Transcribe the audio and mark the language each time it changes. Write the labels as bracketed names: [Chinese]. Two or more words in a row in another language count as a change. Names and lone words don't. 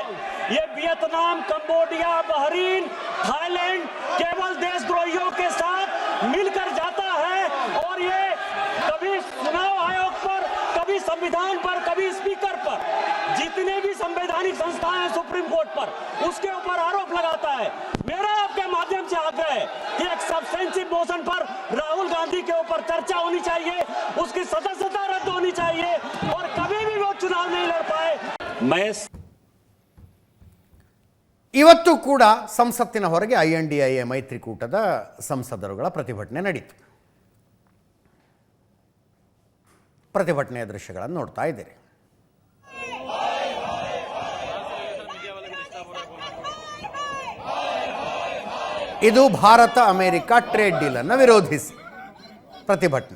[Hindi] ये वियतनाम, कंबोडिया, बहरीन, थाईलैंड केवल देशद्रोहियों के साथ मिलकर जाता है और ये कभी चुनाव आयोग पर, कभी संविधान पर, कभी स्पीकर पर, जितने भी संवैधानिक संस्थाएं हैं सुप्रीम कोर्ट पर, उसके ऊपर आरोप लगाता है। मेरा आपके माध्यम से आग्रह है कि एक [English] substantive motion [Hindi] पर राहुल गांधी के ऊपर चर्चा होनी चाहिए, उसकी सदस्यता रद्द होनी चाहिए और कभी भी वो चुनाव नहीं लड़ पाए। मैं [Kannada] ಇವತ್ತು ಕೂಡ ಸಂಸತ್ತಿನ ಹೊರಗೆ INDIA ಮೈತ್ರಿಕೂಟದ ಸಂಸದರುಗಳ ಪ್ರತಿಭಟನೆ ನಡೀತು. ಪ್ರತಿಭಟನೆಯ ದೃಶ್ಯಗಳನ್ನು ನೋಡ್ತಾ ಇದ್ದೀರಿ. ಇದು ಭಾರತ ಅಮೇರಿಕಾ [English] trade deal [Kannada] ವಿರೋಧಿಸಿ ಪ್ರತಿಭಟನೆ.